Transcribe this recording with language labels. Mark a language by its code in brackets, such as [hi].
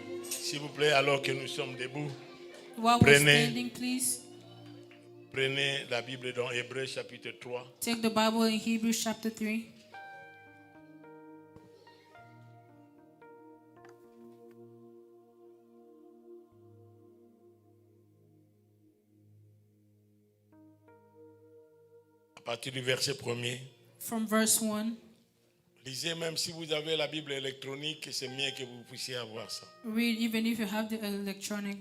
[fr] S'il vous plaît, alors que nous sommes debout, [en] While we're [fr] Prenez. [en] standing, please [fr] prenez la Bible dans Hébreux chapitre 3. [en] take the Bible in Hebrews chapter 3. [fr] À partir du verset 1er. [en] From verse 1. [fr] Lisez, même si vous avez la Bible électronique, c'est mieux que vous puissiez avoir ça. [en] Read, even if you have the electronic